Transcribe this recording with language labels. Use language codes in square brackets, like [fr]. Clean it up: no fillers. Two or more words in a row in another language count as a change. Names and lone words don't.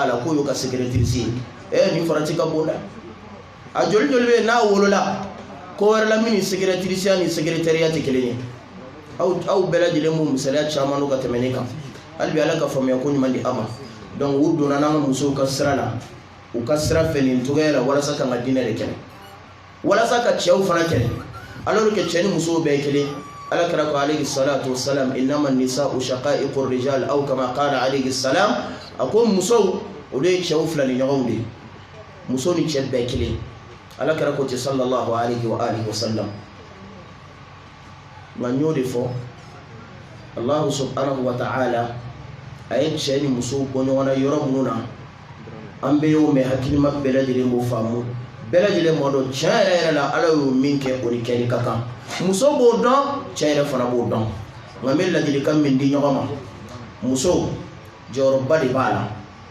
[bm] la k'o y'o ka secrétaire ye nin farati ka bon dɛ a joli joli bɛ n'a wolola ko wɛrɛ la min ni secrétaire ni secrétariat tɛ kelen ye aw bɛɛ lajɛlen b'u misaliya caman n'u ka tɛmɛ ne kan hali bi Ala ka faamuya ko ɲuman di a ma donc u donna n'an ka musow ka sira la u ka sira fɛ nin cogoya la walasa ka n ka diinɛ de kɛlɛ walasa ka cɛw fana kɛlɛ alors que cɛ ni musow bɛɛ ye kelen Ala kɛra ko [ar] عليه الصلاة والسلام إنما النساء شقائق الرجال أو كما قال عليه السلام [bm] a ko musow olu ye cɛw fila ni ɲɔgɔnw de ye muso ni cɛ bɛɛ kelen Ala kɛra ko ten [ar] صلى الله عليه وآله وسلم [bm] nka n y'o de fɔ [ar] الله سبحانه وتعالى [bm] a ye cɛ ni muso bɔ ɲɔgɔn na yɔrɔ minnu na an bɛɛ y'o mɛn hakilima bɛɛ lajɛlen b'o faamu bɛɛ lajɛlen m'a dɔn tiɲɛ yɛrɛ yɛrɛ la Ala y'o min kɛ o ni kɛli ka kan muso b'o dɔn cɛ yɛrɛ fana b'o dɔn nka n bɛ ladilikan min di ɲɔgɔn ma muso jɔyɔrɔba de b'a la